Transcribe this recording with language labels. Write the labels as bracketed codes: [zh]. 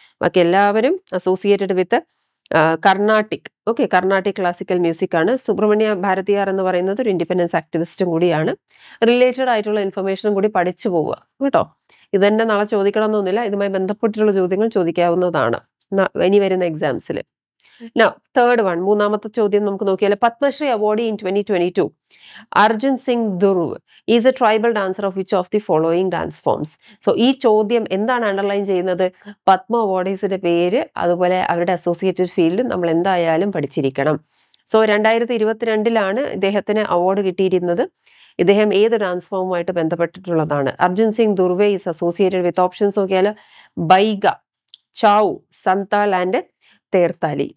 [ml] ബാക്കി എല്ലാവരും [en] associated with [ml] Carnatic. Okay, Carnatic classical music ആണ്. സുബ്രഹ്മണ്യ ഭാരതിയാർ എന്ന് പറയുന്നത് ഒരു ഇൻഡിപെൻഡൻസ് ആക്ടിവിസ്റ്റും കൂടിയാണ്. റിലേറ്റഡ് ആയിട്ടുള്ള ഇൻഫർമേഷനും കൂടി പഠിച്ചു പോവുക കേട്ടോ. ഇത് തന്നെ നാളെ ചോദിക്കണം എന്നൊന്നുമില്ല, ഇതുമായി ബന്ധപ്പെട്ടുള്ള ചോദ്യങ്ങൾ ചോദിക്കാവുന്നതാണ് ഇനി വരുന്ന എക്സാംസിൽ. [en] Now, third one, [ml] മൂന്നാമത്തെ ചോദ്യം നമുക്ക് നോക്കിയാൽ [en] Padma Shri awardee in 2022 Arjun Singh Dhruv is a tribal dancer of which of the following dance forms? [ml] So ഈ ചോദ്യം എന്താണ് അണ്ടർലൈൻ ചെയ്യുന്നത്? പത്മ അവാർഡീസിന്റെ പേര് അതുപോലെ അവരുടെ അസോസിയേറ്റഡ് ഫീൽഡ് നമ്മൾ എന്തായാലും പഠിച്ചിരിക്കണം. സോ 2022 ഇദ്ദേഹത്തിന് അവാർഡ് കിട്ടിയിരുന്നത്. ഇദ്ദേഹം ഏത് dance ഫോമുമായിട്ട് ബന്ധപ്പെട്ടിട്ടുള്ളതാണ്? [en] Arjun Singh Dhurve is associated with [ml] options നോക്കിയാൽ ബൈഗ, ചൗ, സന്താൾ ആൻഡ് തേർത്താലി.